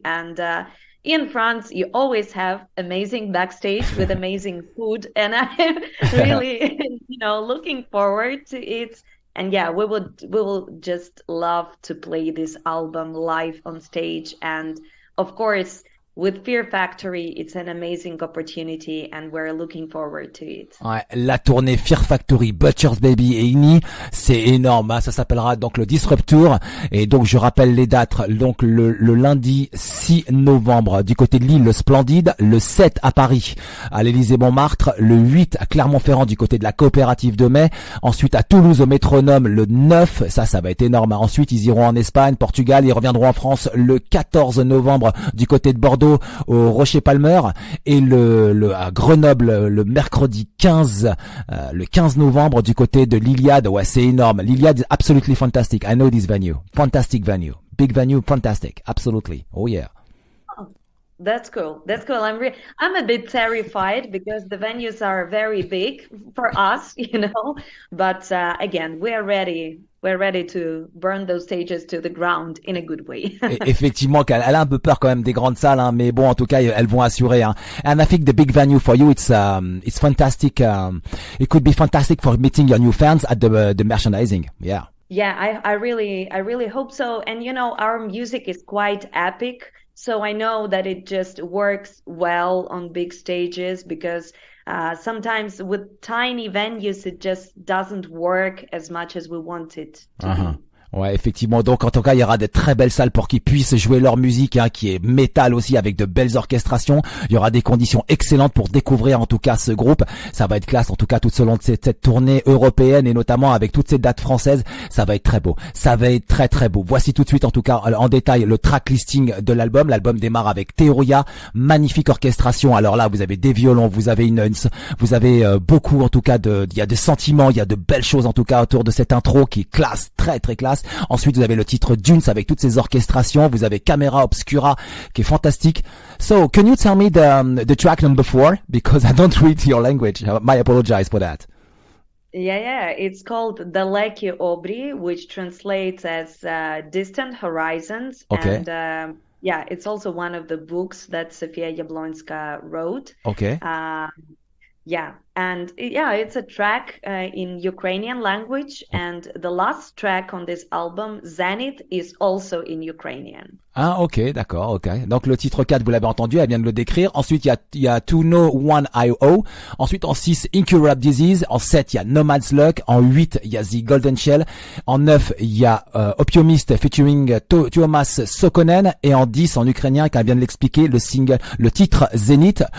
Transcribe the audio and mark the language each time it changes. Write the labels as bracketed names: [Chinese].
[English] And in France, you always have amazing backstage with amazing food, and I'm really, looking forward to it. And yeah, we will just love to play this album live on stage. And of course, with Fear Factory, it's an amazing opportunity and we're looking forward to it. [French] Ouais, la tournée Fear Factory, Butcher's Baby et Ignea, c'est énorme, hein. Ça s'appellera donc le Disrupt Tour. Et donc je rappelle les dates, donc le lundi 6 novembre du côté de Lille, le Splendide, le 7 à Paris, à l'Élysée-Montmartre, le 8 à Clermont-Ferrand du côté de la Coopérative de Mai, ensuite à Toulouse au Métronome le 9, ça va être énorme. Ensuite ils iront en Espagne, Portugal, ils reviendront en France le 14 novembre du côté de Bordeaux au Rocher Palmer et à Grenoble le mercredi 15 novembre du côté de l'Iliade. Ouais, c'est énorme. [English] L'Iliade is absolutely fantastic. I know this venue. Fantastic venue. Big venue, fantastic. Absolutely. Oh yeah. That's cool. I'm a bit terrified because the venues are very big for us, but again, we're ready to burn those stages to the ground in a good way. [French] Effectivement, elle a un peu peur quand même des grandes salles, hein, mais bon, en tout cas, elles vont assurer. Hein. [English] And I think the big venue for you, it's fantastic. It could be fantastic for meeting your new fans at the merchandising. Yeah. Yeah, I really hope so. And our music is quite epic. So I know that it just works well on big stages because sometimes with tiny venues, it just doesn't work as much as we want it to be. [French] Ouais, effectivement. Donc, en tout cas, il y aura des très belles salles pour qu'ils puissent jouer leur musique, hein, qui est métal aussi, avec de belles orchestrations. Il y aura des conditions excellentes pour découvrir, en tout cas, ce groupe. Ça va être classe, en tout cas, tout au long de cette tournée européenne et notamment avec toutes ces dates françaises. Ça va être très beau. Ça va être très, très beau. Voici tout de suite, en tout cas, en détail, le track listing de l'album. L'album démarre avec Téoura. Magnifique orchestration. Alors là, vous avez des violons, vous avez vous avez beaucoup, en tout cas, il y a des sentiments, il y a de belles choses, en tout cas, autour de cette intro qui est classe, très, très classe. Ensuite, vous avez le titre Dunes avec toutes ces orchestrations. Vous avez Camera Obscura qui est fantastique. [English] So, can you tell me the track number 4? Because I don't read your language. I apologize for that. Yeah. It's called Далекі Обрії, which translates as Distant Horizons. Okay. And it's also one of the books that Sofia Jablonska wrote. Okay. It's a track in Ukrainian language, and the last track on this album, Zénith, is also in Ukrainian. [French] Ah, ok, d'accord, ok. Donc le titre 4, vous l'avez entendu, elle vient de le décrire. Ensuite, il y a 213.io. Ensuite, en 6, Incurable Disease. En 7, il y a Nomad's Luck. En 8, il y a The Golden Shell. En 9, il y a Opiumist featuring Tuomas Saukkonen. Et en 10, en ukrainien, qu'elle vient de l'expliquer, le titre Zénith.